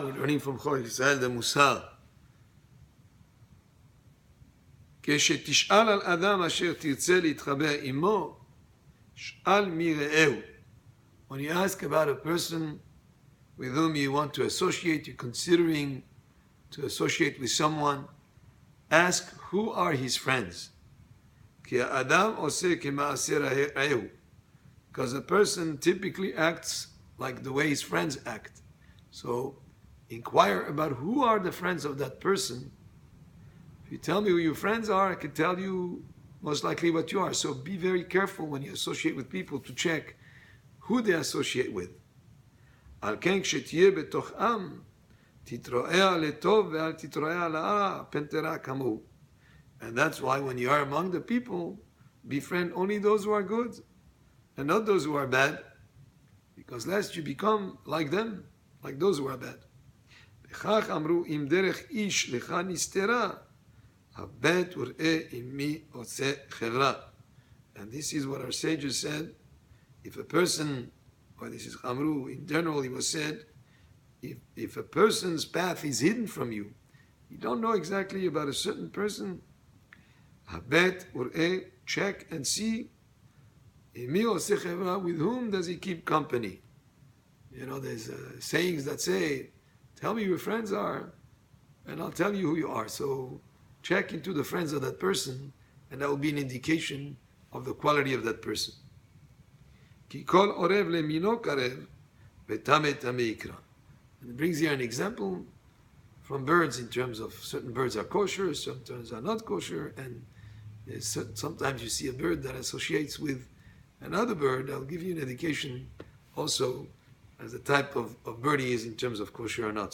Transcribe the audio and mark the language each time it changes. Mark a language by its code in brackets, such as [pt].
[en] We're learning from Chorech Israel the Mussar. [he] כשתשאל על אדם אשר תרצה להתחבר עמו, שאל מי רעהו. [en] When you ask about a person with whom you want to associate, you're considering to associate with someone, ask who are his friends. [he] כי האדם עושה כמעשה רעהו. [en] Because a person typically acts like the way his friends act. So inquire about who are the friends of that person. If you tell me who your friends are, I can tell you most likely what you are. So be very careful when you associate with people to check who they associate with. [he] על כן כשתהיה בתוך עם, תתרועע לטוב ואל תתרועע לרע, פן תרע כמוהו. [en] And that's why when you are among the people, befriend only those who are good and not those who are bad, because lest you become like them, like those who are bad. [he] וכך אמרו, אם דרך איש לך נסתרה, הבט וראה עם מי עושה חברה. [en] And this is what our sages said. If a person, or this is Amru, in general it was said, if a person's path is hidden from you, you don't know exactly about a certain person, habet ur'eh, check and see, with whom does he keep company? You know, there's sayings that say, tell me who your friends are, and I'll tell you who you are. So check into the friends of that person, and that will be an indication of the quality of that person. [he] כי כל עורב למינו קרב, וטמא טמא יקרא. [en] And it brings here an example from birds in terms of certain birds are kosher, sometimes are not kosher, and sometimes you see a bird that associates with another bird. I'll give you an indication also as the type of bird he is in terms of kosher or not.